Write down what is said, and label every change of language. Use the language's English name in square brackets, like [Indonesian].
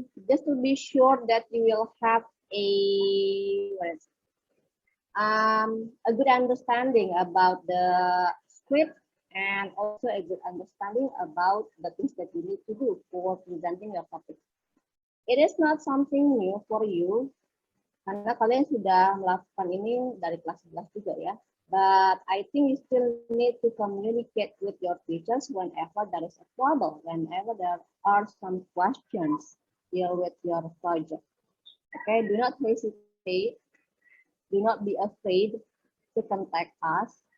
[English] Just to be sure that you will have a good understanding about the script and also a good understanding about the things that you need to do for presenting your topic. It is not something new for you, [Indonesian] karena kalian sudah melakukan ini dari kelas 11 juga ya. [English] But I think you still need to communicate with your teachers whenever there is a trouble, whenever there are some questions deal with your project. Okay, do not hesitate, do not be afraid to contact us.